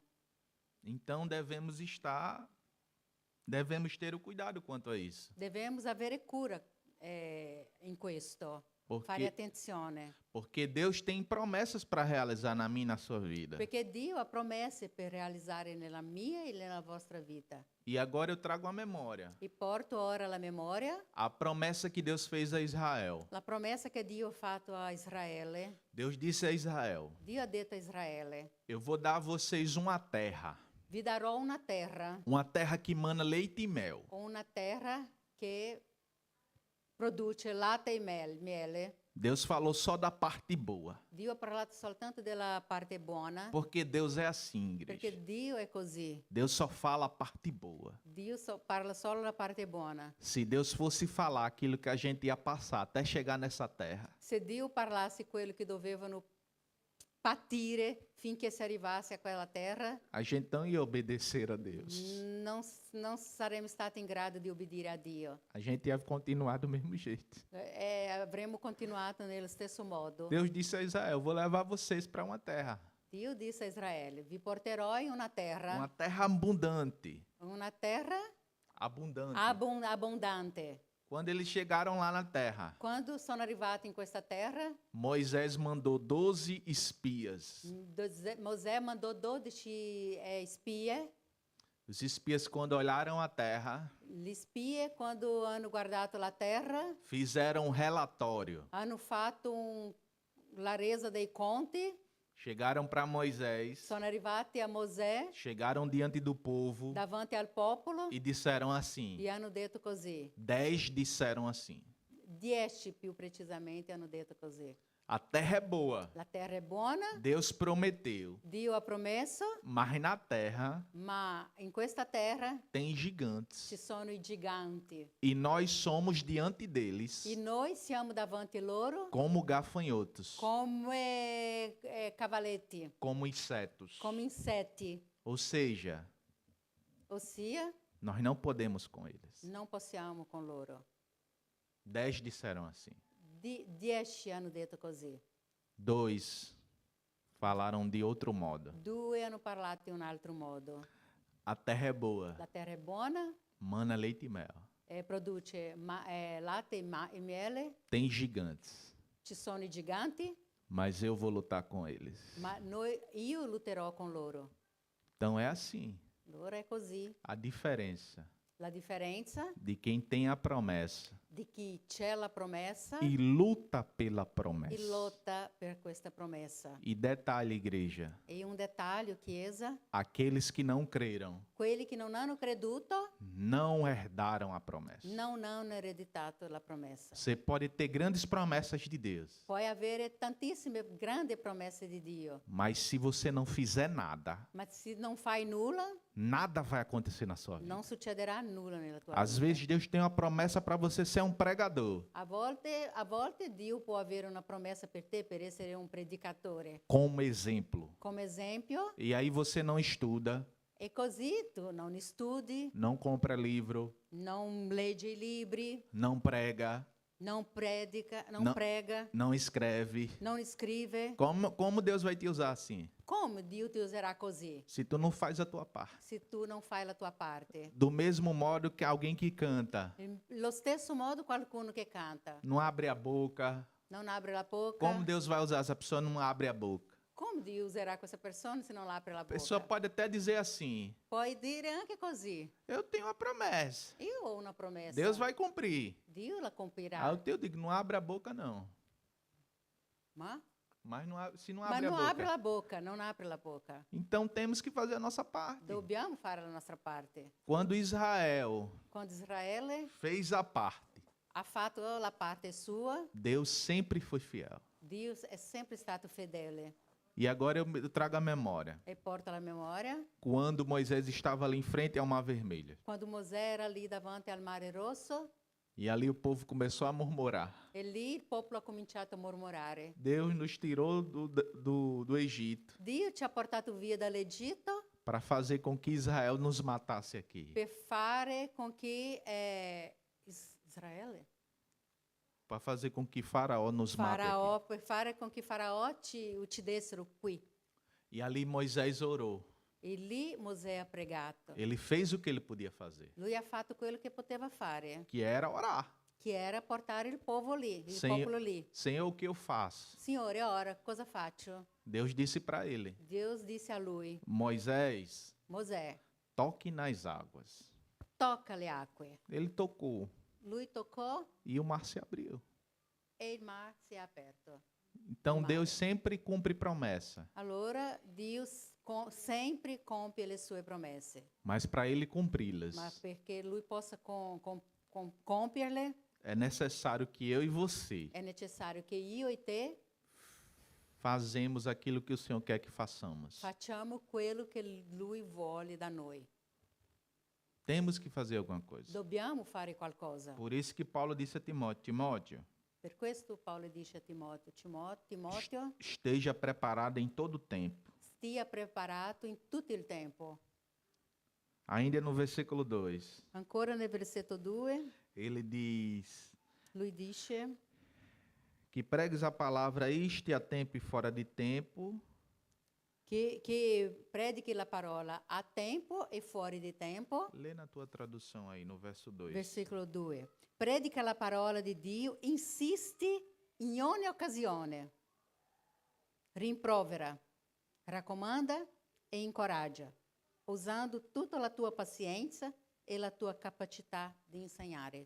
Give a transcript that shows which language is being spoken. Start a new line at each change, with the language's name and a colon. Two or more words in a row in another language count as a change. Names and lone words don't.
Portuguese: Então devemos ter o cuidado quanto a isso,
Italian: Devemos avere cura in questo, fare
Portuguese: porque
Italian: attenzione,
Portuguese: porque Deus tem promessas para realizar na minha e na sua vida.
Italian: perché Dio ha promesse per realizzare nella mia e nella vostra vita.
Portuguese: E agora eu trago a memória
Italian: E porto ora alla memoria
Portuguese: a promessa que Deus fez a Israel.
Italian: la promessa che Dio ha fatto a Israele.
Portuguese: Deus disse a Israel:
Italian: Dio ha detto a Israele:
Portuguese: eu vou dar a vocês uma terra
Italian: vi darò
Portuguese: uma terra que mana leite e mel.
Italian: una terra che produce latte e miele.
Portuguese: Deus falou só da parte boa,
Italian: Dio ha parlato soltanto della parte buona,
Portuguese: porque Deus é assim,
Italian: perché
Portuguese: igreja.
Italian: Dio è così.
Portuguese: Deus só fala a parte boa.
Italian: Dio parla solo la parte buona.
Portuguese: Se Deus fosse falar aquilo que a gente ia passar até chegar nessa terra,
Italian: Se Dio parlasse quello che dovevano patire finché si arrivasse a quella terra,
Portuguese: a gente não ia obedecer a Deus.
Italian: non saremmo stati in grado di obbedire a Dio.
Portuguese: A gente ia continuar do mesmo jeito.
Italian: Avremmo continuato nello stesso modo.
Portuguese: Deus disse a Israel: eu vou levar vocês para uma terra
Italian: Dio disse a Israele: vi porterò in una terra
Portuguese: abundante. Abundante.
Italian: abbondante.
Portuguese: Quando eles chegaram lá na terra,
Italian: Quando sono arrivati in questa terra,
Portuguese: Moisés mandou 12 espias.
Italian: Mosè mandò 12 spie.
Portuguese: Os espias, quando olharam a terra,
Italian: Gli spie, quando hanno guardato la terra,
Portuguese: fizeram um relatório.
Italian: hanno fatto la resa dei conti,
Portuguese: Chegaram para Moisés,
Italian: sono arrivati a Mosè
Portuguese: chegaram diante do povo
Italian: davanti al popolo
Portuguese: e disseram assim.
Italian: e hanno detto così.
Portuguese: 10 disseram assim:
Italian: 10 più precisamente hanno detto così.
Portuguese: a terra é boa,
Italian: La terra è buona,
Portuguese: Deus prometeu,
Italian: Dio ha promesso,
Portuguese: mas na terra
Italian: ma in questa terra
Portuguese: tem gigantes.
Italian: ci sono i giganti
Portuguese: E nós somos diante deles
Italian: e noi siamo davanti loro
Portuguese: como gafanhotos,
Italian: come cavaletti,
Portuguese: como insetos.
Italian: come insetti,
Portuguese: Ou seja,
Italian: ossia
Portuguese: nós não podemos com eles.
Italian: non possiamo con loro.
Portuguese: 10 disseram assim.
Italian: 10 hanno detto così,
Portuguese: 2 falaram de outro modo.
Italian: 2 hanno parlato in un altro modo.
Portuguese: A terra é boa,
Italian: La terra è buona,
Portuguese: mana leite e mel.
Italian: produce latte e miele,
Portuguese: Tem gigantes,
Italian: ci sono i giganti,
Portuguese: mas eu vou lutar com eles.
Italian: ma io lutterò con loro.
Portuguese: Então é assim,
Italian: Allora è così.
Portuguese: a diferença
Italian: La differenza
Portuguese: de quem tem a promessa
Italian: di chi c'è la promessa
Portuguese: e luta pela
Italian: e
Portuguese: promessa.
Italian: lotta per questa promessa.
Portuguese: E detalhe, igreja,
Italian: E un dettaglio, Chiesa,
Portuguese: aqueles que não creram
Italian: quelli che non hanno creduto
Portuguese: não herdaram a promessa.
Italian: non hanno ereditato la promessa.
Portuguese: Você pode ter grandes promessas de Deus,
Italian: Puoi avere tantissime grandi promesse di Dio,
Portuguese: mas se você não fizer nada,
Italian: ma se non fai nulla,
Portuguese: nada vai acontecer na sua vida.
Italian: non succederà nulla nella tua
Portuguese: Às
Italian: vita.
Portuguese: vezes Deus tem uma promessa para você ser um pregador,
Italian: A volte Dio può avere una promessa per te per essere un predicatore.
Portuguese: como exemplo.
Italian: Come esempio,
Portuguese: E aí você não estuda,
Italian: e così tu non studi,
Portuguese: não compra livro,
Italian: non leggi i libri,
Portuguese: não prega, Não predica, não Não.
Italian: prega,
Portuguese: não escreve. não escreve. Como Deus vai te usar assim?
Italian: Come Dio ti userà così
Portuguese: Se tu não faz a tua parte.
Italian: se tu non fai la tua parte?
Portuguese: Do mesmo modo que alguém que canta,
Italian: Lo stesso modo qualcuno che canta
Portuguese: não abre a boca.
Italian: non apre la bocca.
Portuguese: Como Deus vai usar essa pessoa não abre a boca?
Italian: Come Dio userà questa persona se non apre la
Portuguese: A pessoa
Italian: bocca?
Portuguese: pode até dizer assim:
Italian: Puoi dire anche così.
Portuguese: eu tenho uma promessa.
Italian: Io ho una promessa.
Portuguese: Deus vai cumprir.
Italian: Dio la compirà.
Portuguese: Aí eu digo, não abre a boca não.
Italian: Ma?
Portuguese: Mas se não
Italian: Ma
Portuguese: abre a
Italian: non
Portuguese: boca.
Italian: apre la bocca, non apre la bocca.
Portuguese: Então temos que fazer a nossa parte.
Italian: Dobbiamo fare la nostra parte.
Portuguese: Quando Israel
Italian: Quando Israele
Portuguese: fez a parte,
Italian: ha fatto la parte sua,
Portuguese: Deus sempre foi fiel.
Italian: Dio è sempre stato fedele
Portuguese: E agora eu trago a memória.
Italian: e porta la memoria.
Portuguese: Quando Moisés estava ali em frente ao Mar Vermelho.
Italian: Quando Mosè era lì davanti al Mare Rosso,
Portuguese: E ali o povo começou a murmurar.
Italian: e lì il popolo ha cominciato a mormorare.
Portuguese: Deus nos tirou do Egito
Italian: Dio ci ha portato via dall'Egitto
Portuguese: para fazer com que Israel nos matasse aqui.
Italian: per fare con che Israele?
Portuguese: Para fazer com que Faraó nos mate aqui.
Italian: Faraò, per fare con che Faraò ci uccidessero qui.
Portuguese: E ali Moisés orou.
Italian: E lì Mosè ha pregato.
Portuguese: Ele fez o que ele podia fazer,
Italian: Lui ha fatto quello che poteva fare,
Portuguese: que era orar.
Italian: che era portare il popolo lì, il
Portuguese: Senhor-
Italian: popolo lì.
Portuguese: Senhor, o que eu faço?
Italian: Signore, ora cosa faccio?
Portuguese: Deus disse para ele:
Italian: Dio disse a lui,
Portuguese: Moisés,
Italian: Mosè,
Portuguese: toque nas águas.
Italian: tocca le acque.
Portuguese: Ele tocou
Italian: Lui toccò
Portuguese: e o mar se abriu.
Italian: e il mar si è aperto.
Portuguese: Então O mar. Deus sempre cumpre promessa,
Italian: Allora Dio sempre compie le sue promesse,
Portuguese: mas para ele cumpri-las,
Italian: ma perché lui possa compierle
Portuguese: é necessário que eu e você
Italian: è necessario che io e te
Portuguese: fazemos aquilo que o Senhor quer que façamos.
Italian: facciamo quello che lui vuole da noi.
Portuguese: Temos que fazer alguma coisa.
Italian: Dobbiamo fare qualcosa.
Portuguese: Por isso que Paulo disse a Timóteo: Timóteo,
Italian: Per questo Paolo dice a Timoteo, Timoteo,
Portuguese: esteja preparado em todo o tempo.
Italian: stia preparato in tutto il tempo.
Portuguese: Ainda no versículo 2,
Italian: Ancora nel versetto 2,
Portuguese: ele diz
Italian: lui dice
Portuguese: que pregues a palavra isto a tempo e fora de tempo,
Italian: che predichi la parola a tempo e fuori di tempo.
Portuguese: lê na tua tradução aí, no verso 2. Versículo 2.
Italian: Predica la parola di Dio, insisti in ogni occasione. Rimprovera, raccomanda e incoraggia, usando tutta la tua pazienza e la tua capacità di insegnare.